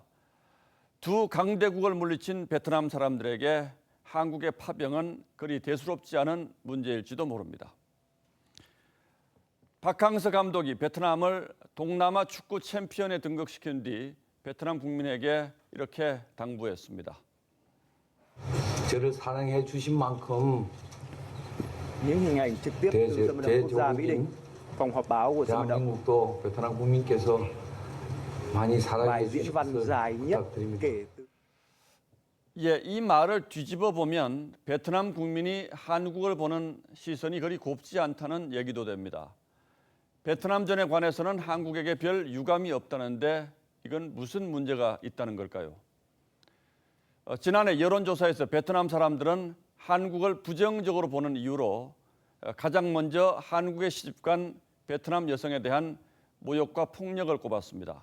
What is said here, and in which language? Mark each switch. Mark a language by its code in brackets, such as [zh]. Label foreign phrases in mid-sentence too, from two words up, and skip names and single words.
[ko] 두 강대국을 물리친 베트남 사람들에게 한국의 파병은 그리 대수롭지 않은 문제일지도 모릅니다. 박항서 감독이 베트남을 동남아 축구 챔피언에 등극시킨 뒤 베트남 국민에게 이렇게 당부했습니다. 저를 사랑해 주신 만큼 [vi] Những hình ảnh trực tiếp từ sân vận động quốc gia Mỹ Đình, phòng họp báo của sân vận động [ko] 대한민국도 베트남 국민께서 많이 사랑해 [vi] bài diễn văn [ko] 주시길 [vi] dài nhất [ko] 부탁드립니다. [vi] kể từ [ko] 예, 이 말을 뒤집어 보면 베트남 국민이 한국을 보는 시선이 그리 곱지 않다는 얘기도 됩니다. 베트남전에 관해서는 한국에게 별 유감이 없다는데 이건 무슨 문제가 있다는 걸까요? 지난해 여론조사에서 베트남 사람들은 한국을 부정적으로 보는 이유로 가장 먼저 한국에 시집간 베트남 여성에 대한 모욕과 폭력을 꼽았습니다.